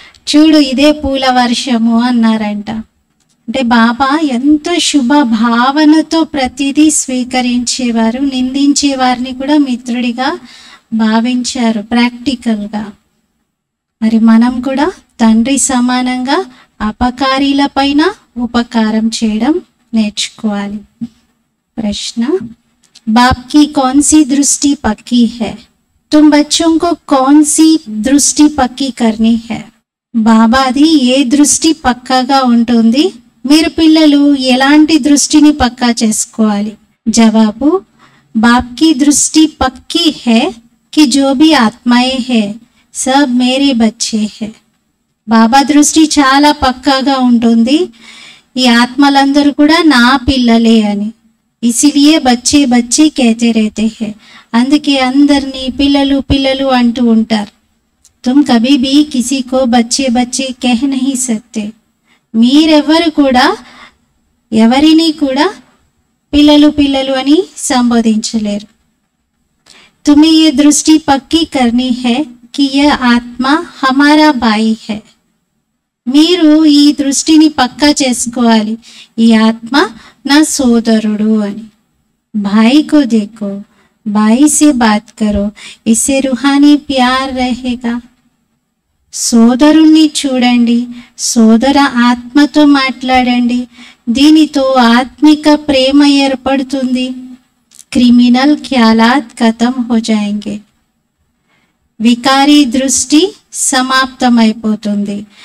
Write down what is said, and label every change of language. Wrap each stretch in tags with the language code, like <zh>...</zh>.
<te>చూడు ఇదే పూల వర్షము అన్నారంట. అంటే బాబా ఎంతో శుభ భావనతో ప్రతిదీ స్వీకరించేవారు. నిందించే వారిని కూడా మిత్రుడిగా భావించారు ప్రాక్టికల్గా. మరి మనం కూడా తండ్రి సమానంగా అపకారీల పైన ఉపకారం చేయడం నేర్చుకోవాలి.</te> <hi>ప్రశ్న, बाप की कौन सी दृष्टि पक्की है? तुम बच्चों को कौन सी दृष्टि पक्की करनी है?</hi> <te>బాబాది ఏ దృష్టి పక్కాగా ఉంటుంది, మీరు పిల్లలు ఎలాంటి దృష్టిని పక్కా చేసుకోవాలి?</te> <hi>జవాబు, బాప్ की दृष्टि पक्की है कि जो भी आत्माएं हैं सब मेरे बच्चे हैं.</hi> <te>బాబా దృష్టి చాలా పక్కాగా ఉంటుంది, ఈ ఆత్మలందరూ కూడా నా పిల్లలే అని.</te> <hi>ఇసిలియే బచ్చే బచ్చే कहते रहते हैं.</hi> <te>అందుకే అందరినీ పిల్లలు పిల్లలు అంటూ ఉంటారు.</te> <hi>तुम कभी भी किसी को बच्चे बच्चे कह नहीं सकते.</hi> <te>మీరెవరు కూడా ఎవరిని కూడా పిల్లలు పిల్లలు అని సంబోధించలేరు.</te> <hi>तुम्हें ये दृष्टि पक्की करनी है कि यह आत्मा हमारा भाई है.</hi> <te>మీరు ఈ దృష్టిని పక్కా చేసుకోవాలి, ఈ ఆత్మ నా సోదరుడు అని.</te> <hi>भाई को देखो, भाई से बात करो, इससे रूहानी प्यार रहेगा.</hi> <te>సోదరుణ్ణి చూడండి, సోదర ఆత్మతో మాట్లాడండి, దీనితో ఆత్మిక ప్రేమ ఏర్పడుతుంది.</te> <hi>క్రిమినల్ ఖ్యాలాత్ ఖతం హో జాయేంగే.</hi> <te>వికారీ దృష్టి సమాప్తమైపోతుంది.</te>